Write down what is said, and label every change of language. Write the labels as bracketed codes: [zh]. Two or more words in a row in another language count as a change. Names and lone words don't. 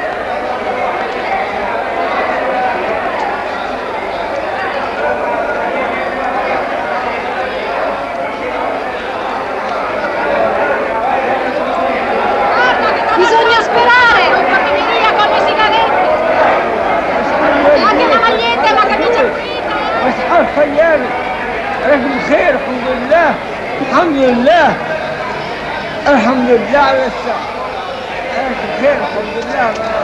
[it] Bisogna sperare. Non fatemi via con le sigarette. E anche la maglietta e la camicia pulita. [ar] مسحار خيالي أنا بخير الحمد لله الحمد لله الحمد لله على الساعة أنا بخير الحمد لله